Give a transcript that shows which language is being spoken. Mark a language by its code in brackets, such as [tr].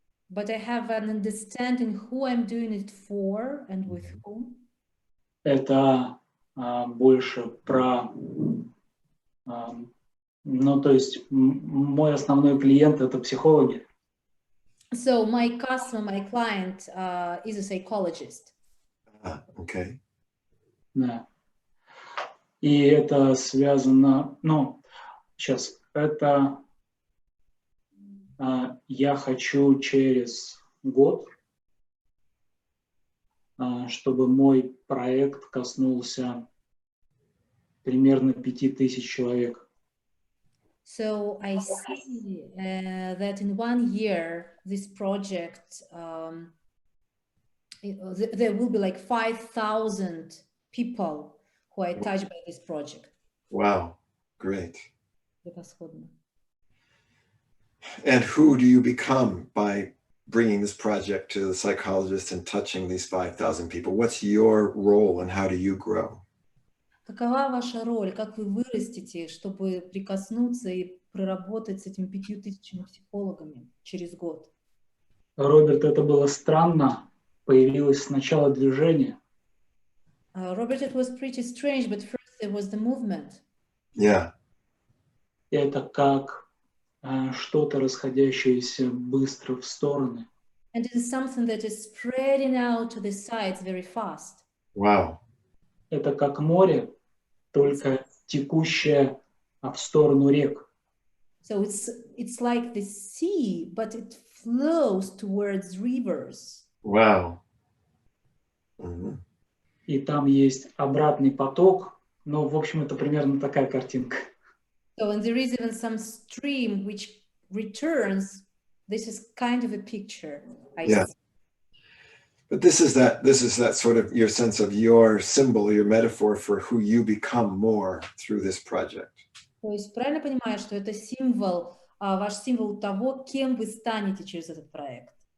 [en] But I have an understanding who I'm doing it for and with whom. [ru] Это больше про... ну, то есть мой основной клиент — это психологи. [en] So my customer, my client is a psychologist. Okay. [ru] Да. И это связано... Ну, сейчас, это... я хочу через год, чтобы мой проект коснулся примерно 5000 человек. [en] So I see that in 1 year, this project, there will be like 5,000 people who are touched by this project. Wow, great. [ru] Превосходно. [en] And who do you become by bringing this project to the psychologist and touching these 5,000 people? What's your role and how do you grow? [ru] Какова ваша роль? Как вы вырастете, чтобы прикоснуться и проработать с этими 5000 психологами через год? Роберт, это было странно. Появилось сначала движение. [en] Robert, it was pretty strange, but first there was the movement. Yeah. [ru] Это как что-то расходящееся быстро в стороны. [en] And it is something that is spreading out to the sides very fast. Wow. [ru] Это как море, только текущее в сторону рек. [en] So it's like the sea, but it flows towards rivers. Wow. Mm-hmm. [ru] И там есть обратный поток, но, в общем, это примерно такая картинка. [en] So, and there is even some stream which returns. This is kind of a picture. Yeah. But this is that sort of your sense of your symbol, your metaphor for who you become more through this project. [ru] То есть правильно понимаю, что это символ, ваш символ того, кем вы станете через этот проект?